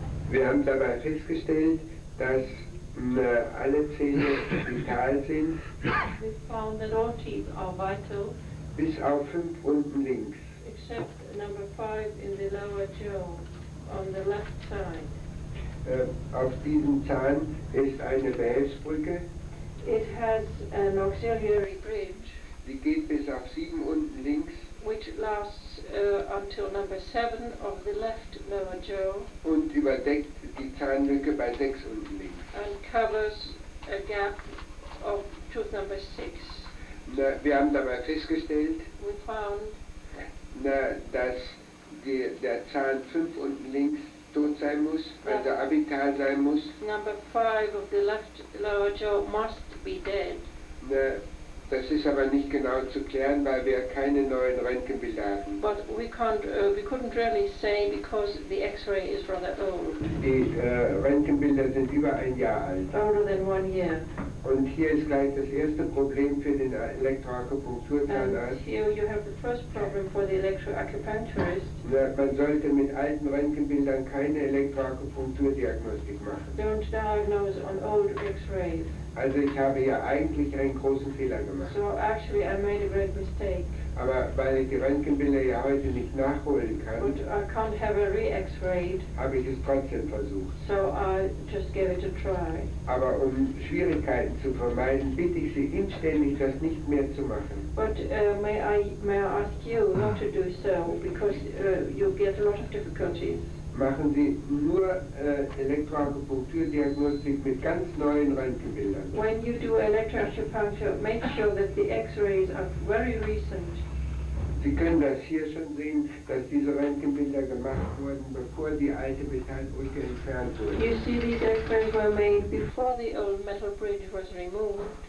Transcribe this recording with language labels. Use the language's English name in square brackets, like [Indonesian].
[German] Wir haben dabei festgestellt, dass alle Zähne vital sind. [English] We found that all teeth are vital, [German] bis auf 5 unten links. [English] Except number 5 in the lower jaw on the left side. [German] Auf diesem Zahn ist eine Behelfsbrücke. [English] It has an auxiliary bridge. [German] Die geht bis auf 7 unten links. [English] Which lasts until number 7 of the left lower jaw. [German] Und überdeckt die Zahnlücke bei 6 unten links. [English] And covers a gap of tooth number 6. [German] Wir haben dabei festgestellt, [English] we found [German] dass der Zahn 5 unten links tot sein muss, also abital sein muss. [English] Number 5 of the left lower jaw must be dead. [German] Das ist aber nicht genau zu klären, weil wir keine neuen Röntgenbilder hatten. [English] But we couldn't really say because the X-ray is rather old. [German] Die Röntgenbilder sind über 1 Jahr alt. [English] Older than 1 year. [German] Und hier ist gleich das erste Problem für den Elektroakupunkturzahnarzt. [English] And here you have the first problem for the electroacupuncturist. [German] Man sollte mit alten Röntgenbildern keine Elektroakupunkturdiagnostik machen. [English] Don't diagnose on old X-rays. [German] Also ich habe hier eigentlich einen großen Fehler gemacht. [English] So actually I made a great mistake. [German] Aber weil ich die Röntgenbilder ja heute nicht nachholen kann, [English] but I can't have a re-X-ray, [German] habe ich es trotzdem versucht. [English] So I just gave it a try. [German] Aber um Schwierigkeiten zu vermeiden, bitte ich Sie inständig, das nicht mehr zu machen. [English] But may I ask you not to do so, because you get a lot of difficulties. [German] Machen Sie nur Elektroakupunkturdiagnostik mit ganz neuen Röntgenbildern. [English] When you do electroacupuncture, make sure that the X-rays are very recent. [German] Sie können das hier schon sehen, dass diese Röntgenbilder gemacht wurden, bevor die alte Metallbrücke entfernt wurde. [English] You see, these X-rays were made before the old metal bridge was removed.